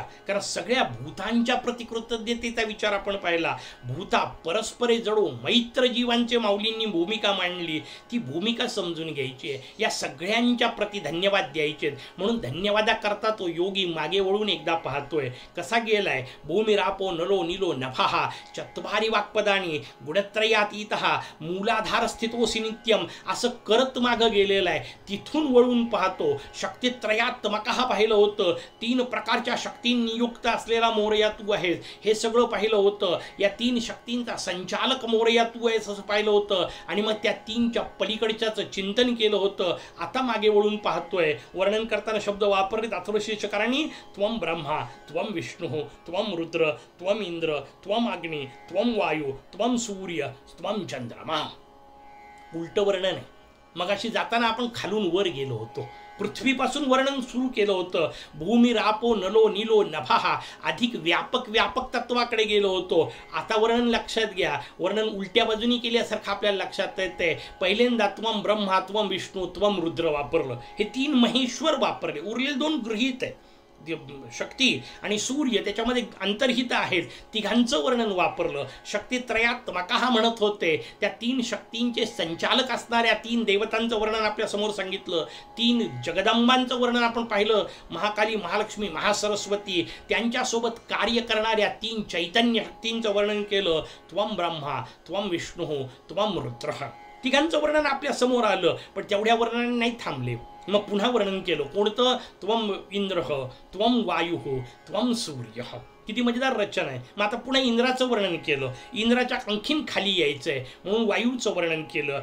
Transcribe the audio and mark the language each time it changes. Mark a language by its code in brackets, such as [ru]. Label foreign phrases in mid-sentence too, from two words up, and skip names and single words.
[mr] कारण सगळ्या भूतांच्या प्रति कृतज्ञतेचा विचार आपण पाहिला. भूता परस्परे जडो मैत्र जीवांचे माऊलींनी भूमिका मांडली, ती भूमिका समजून घ्यायची आहे. या सगळ्यांच्या प्रति धन्यवाद द्यायचे. म्हणून धन्यवादाकरता तो योगी मागे वळून एकदा पाहतोय. कसा गेलाय. [sa] भूमिरापो नलो नीलो नभः चत्वारी वाक्पदानी गुणत्रयातीतः मूलाधार स्थितोसी नित्यम. [mr] असं करत पाठीमागं गेलेला आहे, तिथून वळून पाहतो. शक्तित्रयात्मक पाहिलं होतं, 3 प्रकारच्या शक्तींनी युक्त असलेला मोरया तू आहेस हे सगळं पाहिलं होतं. या 3 शक्तींचा संचालक मोरया तू आहेस असं पाहिलं होतं. आणि मग त्या 3च्या पलीकडच्याच चिंतन केलं होतं. आता मागे वळून पाहतोय. वर्णन करताना शब्द वापरलेत अथर्वशीर्षकारांनी, [sa] त्वम ब्रह्मा त्वम विष्णू त्वम रुद्र त्वम इंद्र त्वम अग्नी त्वम वायू त्वम सूर्य त्वम चंद्रमा. [mr] उलट वर्णन आहे. मगाशी जाताना आपण खालून वर गेलो होतो, पृथ्वीपासून वर्णन सुरू केलं होतं. [sa] भूमी रापो नलो नीलो नभा, [mr] अधिक व्यापक तत्वाकडे गेलो होतो. आता वर्णन लक्षात घ्या, वर्णन उलट्या बाजूनी केल्यासारखं आपल्याला लक्षात येतंय. पहिल्यांदा [sa] त्वम ब्रह्मा त्वम विष्णू त्वम रुद्र [mr] वापरलं, हे 3 महेश्वर वापरले. उरलेले 2 गृहीत आहे, शक्ती आणि सूर्य त्याच्यामध्ये अंतर्हित आहेत, तिघांचं वर्णन वापरलं. शक्तित्रयात्मक म्हणत होते, त्या 3 शक्तींचे संचालक असणाऱ्या 3 देवतांचं वर्णन आपल्या समोर सांगितलं. 3 जगदंबांचं वर्णन आपण पाहिलं, महाकाली महालक्ष्मी महासरस्वती, त्यांच्यासोबत कार्य करणाऱ्या 3 चैतन्य शक्तींचं वर्णन केलं. [sa] त्वम ब्रह्मा त्वम विष्णू त्वम रुद्र, [mr] तिघांचं वर्णन आपल्या समोर आलं. पण तेवढ्या वर्णनाने नाही थांबले, मग पुन्हा वर्णन केलं. कोणतं? [sa] त्वम इंद्र त्वम वायू त्वम सूर्य. [mr] किती मजेदार रचना आहे. मग आता पुन्हा इंद्राचं वर्णन केलं, इंद्राच्या आणखीन खाली यायचंय म्हणून वायूचं वर्णन केलं.